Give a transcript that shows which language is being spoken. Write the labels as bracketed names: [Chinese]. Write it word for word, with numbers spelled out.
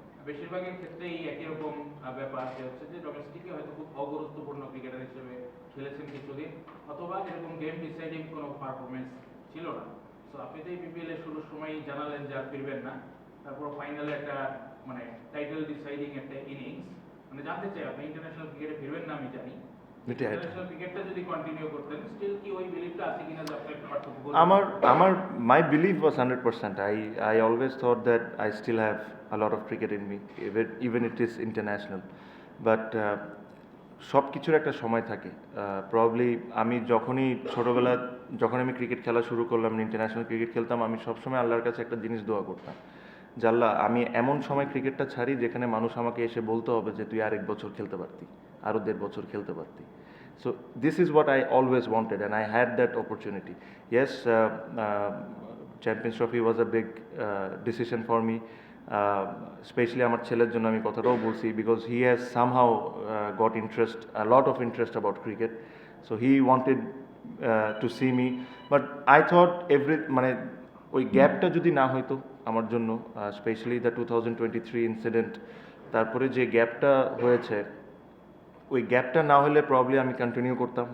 [Bangla] বেশিরভাগের ক্ষেত্রেই একই রকম আহ, ব্যাপার যে হচ্ছে যে ডোমেস্টিকে হয়তো খুব অগুরুত্বপূর্ণ ক্রিকেটার হিসেবে খেলেছেন কিছুদিন, অথবা এরকম গেম ডিসাইডিং কোনো পারফরমেন্স ছিল না। তো আপনি তো এই বিপিএল এর শুরুর সময়ই জানালেন যে আর ফিরবেন না, তারপর ফাইনালে একটা মানে টাইটেল ডিসাইডিং একটা ইনিংস, মানে জানতে চাই আপনি ইন্টারন্যাশনাল ক্রিকেটে ফিরবেন না আমি জানি, এটাই এটা। ইন্টারন্যাশনাল ক্রিকেটটা যদি কন্টিনিউ করতেন স্টিল কি ওই বিলিভটা আছে কিনা যে আপনি একটা পার্থক্য করবেন? আমার আমার [English] my belief was one hundred percent. I I always thought that I still have a lot of cricket in me, even even it is international. [Bangla] But uh, সব কিছুর একটা সময় থাকে। প্রবলি আমি যখনই ছোটোবেলা যখন আমি ক্রিকেট খেলা শুরু করলাম, ইন্টারন্যাশনাল ক্রিকেট খেলতাম, আমি সবসময় আল্লাহর কাছে একটা জিনিস দোয়া করতাম, যে আল্লাহ আমি এমন সময় ক্রিকেটটা ছাড়ি যেখানে মানুষ আমাকে এসে বলতে হবে যে তুই আরেক বছর খেলতে পারতি, আরও দেড় বছর খেলতে পারতি। [English] So this is what I always wanted, and I had that opportunity. Yes, uh, uh, Champions Trophy was a big uh, decision for me. Uh, especially [Bangla] আমার ছেলের জন্য আমি কথাটাও বলছি, [English] because he has somehow uh, got interest, a lot of interest about cricket. So he wanted uh, to see me, but I thought every [Bangla] মানে ওই গ্যাপটা যদি না হইতো আমার জন্য, [English] specially the two thousand twenty three incident, [Bangla] তারপরে যে গ্যাপটা হয়েছে, ওই গ্যাপটা না হলে প্রবলি আমি কন্টিনিউ করতাম।